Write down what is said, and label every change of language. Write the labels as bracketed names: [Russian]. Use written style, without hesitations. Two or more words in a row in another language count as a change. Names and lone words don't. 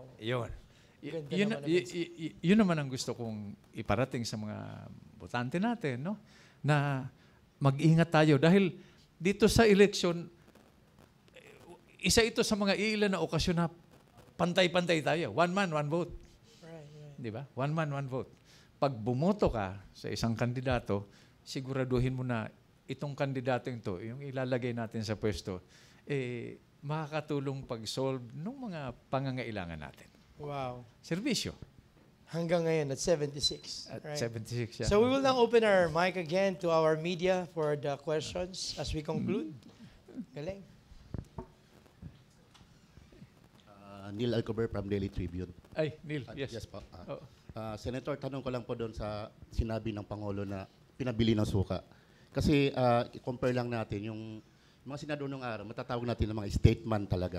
[Filipino] Yun. Yun naman ang gusto kong iparating sa mga botante natin, no? Na mag-ingat tayo. Dahil dito sa election, isa ito sa mga ilan na okasyon na pantay-pantay tayo. [English] One man, one vote. Right. [Filipino] Di ba? [English] One man, one vote. [Filipino] Pag bumoto ka sa isang kandidato, siguraduhin mo na itong kandidato ito, yung ilalagay natin sa pwesto, makakatulong pag-solve ng mga pangangailangan natin. Wow. Serbisyo. Hanggang ngayon at 76. At right? 76, yeah. [English] So we will now open our mic again to our media for the questions as we conclude. [Filipino] Galing. [English] Neil Alcover from Daily Tribune. [Filipino] Ay, Neil, yes. Yes po. Senator, tanong ko lang po doon sa sinabi ng Pangulo na pinabili ng suka. Kasi i-compare lang natin yung mga senador nung araw, matatawag natin ng mga stateman talaga.